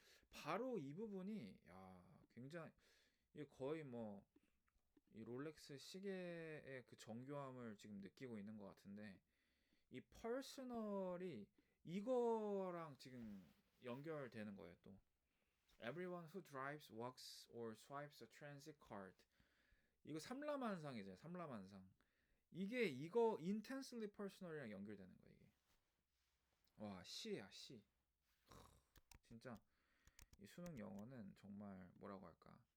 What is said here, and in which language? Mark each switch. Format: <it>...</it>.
<ko>바로 이 부분이 굉장히 이게 거의 뭐 이 롤렉스 시계의 그 정교함을 지금 느끼고 있는 것 같은데 이 퍼스널이 이거랑 지금 연결되는 거예요.</ko> <en>또 Everyone who drives, walks, or swipes a transit card.</en> <ko>이거 삼라만상이죠. 삼라만상. 이거</ko> <en>intensely personal</en> <ko>이랑 연결되는 거예요. 이게. 와, 시야 시. 진짜 이 수능 영어는 정말 뭐라고 할까?</ko>